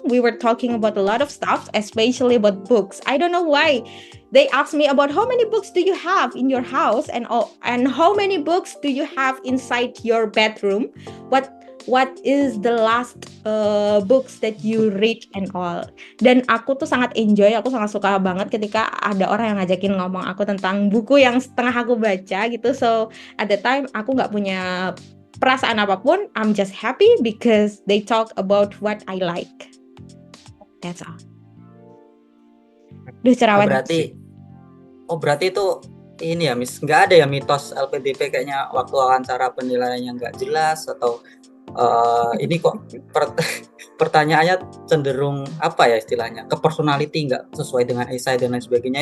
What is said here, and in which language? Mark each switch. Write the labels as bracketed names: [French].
[English] We were talking about a lot of stuff, especially about books. I don't know why. They asked me about how many books do you have in your house and how many books do you have inside your bedroom? What is the last books that you read and all? [Indonesian] Dan aku tuh sangat enjoy, aku sangat suka banget ketika ada orang yang ngajakin ngomong aku tentang buku yang setengah aku baca gitu. [English] So at the time [Indonesian] aku nggak punya perasaan apapun. [English] I'm just happy because they talk about what I like. That's all. [Indonesian] Duh, cerawan. Berarti itu ini ya Miss, nggak ada ya mitos LPDP kayaknya waktu wawancara penilaiannya nggak jelas atau ini kok pertanyaannya cenderung apa ya istilahnya, ke personality nggak sesuai dengan esai dan lain sebagainya.